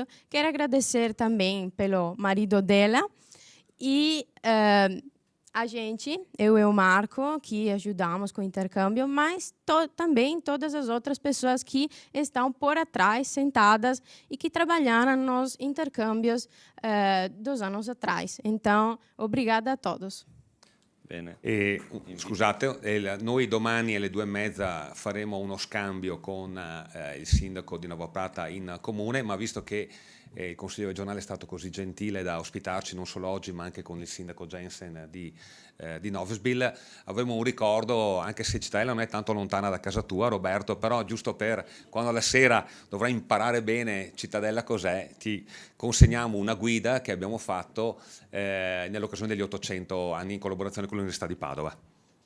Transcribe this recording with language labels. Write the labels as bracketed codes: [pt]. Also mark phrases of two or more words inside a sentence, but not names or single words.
[pt] Quero agradecer também pelo marido dela e a gente, eu e o Marco, que ajudamos com o intercâmbio, mas também todas as outras pessoas que estão por atrás, sentadas, e que trabalharam nos intercâmbios dos anos atrás. Então, obrigada a todos. [it] Bene. Scusate, noi domani alle 2:30 faremo uno scambio con il sindaco di Nova Prata in comune, ma visto che il Consiglio regionale è stato così gentile da ospitarci non solo oggi ma anche con il sindaco Jensen di Novsbill, avremo un ricordo, anche se Cittadella non è tanto lontana da casa tua, Roberto, però giusto per quando alla sera dovrai imparare bene Cittadella cos'è, ti consegniamo una guida che abbiamo fatto nell'occasione degli 800 anni in collaborazione con l'Università di Padova.